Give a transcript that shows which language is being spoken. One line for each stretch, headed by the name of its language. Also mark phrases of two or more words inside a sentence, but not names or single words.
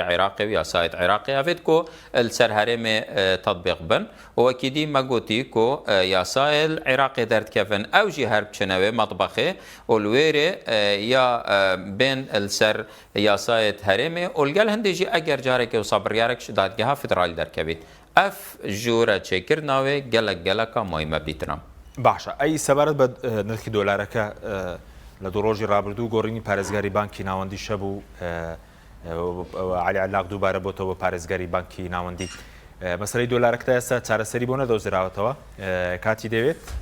Kurdish: Iraqê û yasayê Iraqê evêt ku li ser herêmê tatbîq bin û wekî dî me gotî ku yasayê Iraqê derdkevin ew jî her biçine wê matbexê û li wêrê ya bên li ser yasayê herêmê û li gel hindê jî eger carekê wisa biryarek ji dadgeha federalî derkevît ev jûra çêkirina wê geleka muhîme bîtiram.
Central Kurdish: باشە ئەی سەبارەت بە نرخی دۆلارەکە لە دوو ڕۆژی ڕابردوو گۆڕینی پارێزگاری بانکی ناوەندی شەبوو علی علاق دووبارە بۆتەوە پارێزگاری بانکی ناوەندی مەسەلەی دۆلارەکە ئێستا چارەسەری بۆ نەدۆزراوەتەوە کاتی دەوێت